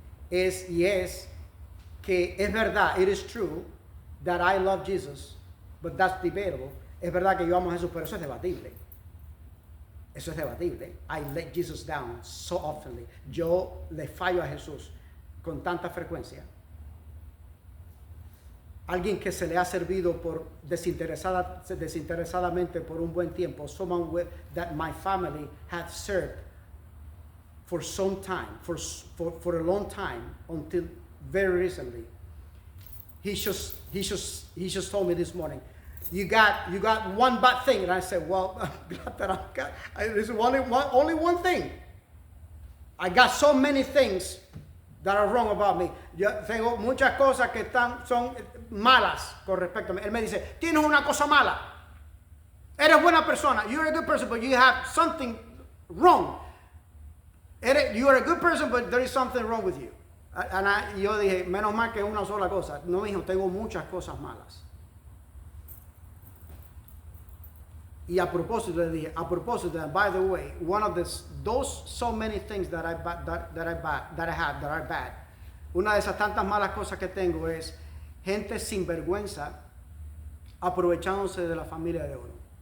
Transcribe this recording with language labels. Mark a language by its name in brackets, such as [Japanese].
[Spanish] Es que es verdad, [English] it is true that I love Jesus, but that's debatable. [Spanish] Es verdad que yo amo a Jesús, pero eso es debatible. Eso es debatible. [English] I let Jesus down so often. [Spanish] Yo le fallo a Jesús con tanta frecuencia. Alguien que se le ha servido por desinteresadamente por un buen tiempo. [English] Someone that my family had served for some time, for a long time, until very recently. He just told me this morning, you got one bad thing, and I said, well, I'm glad that I've got. There's only one thing. I got so many things that are wrong about me. [Spanish] Yo tengo muchas cosas que son malas con respecto a mí. Él me dice, tienes una cosa mala. Eres buena persona. [English] You're a good person, but you have something wrong. You are a good person, but there is something wrong with you. [Spanish] Yo dije, menos mal que una sola cosa. No, hijo, tengo muchas cosas malas. Y a propósito le dije, [English] by the way, one of those so many things that I have that are bad. [Spanish] Una de esas tantas malas cosas que tengo es gente sin vergüenza aprovechándose de la familia de uno.